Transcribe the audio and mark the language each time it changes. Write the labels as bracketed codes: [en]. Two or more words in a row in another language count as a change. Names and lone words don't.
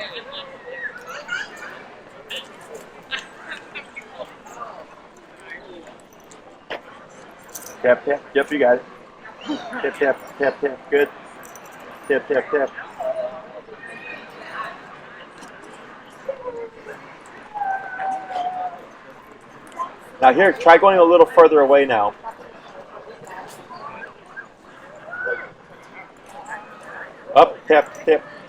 [en] Tap, tap. Yep, you got it. Tap, tap, tap, tap. Good. Tap, tap, tap. Now here, try going a little further away now. Up, tap, tap.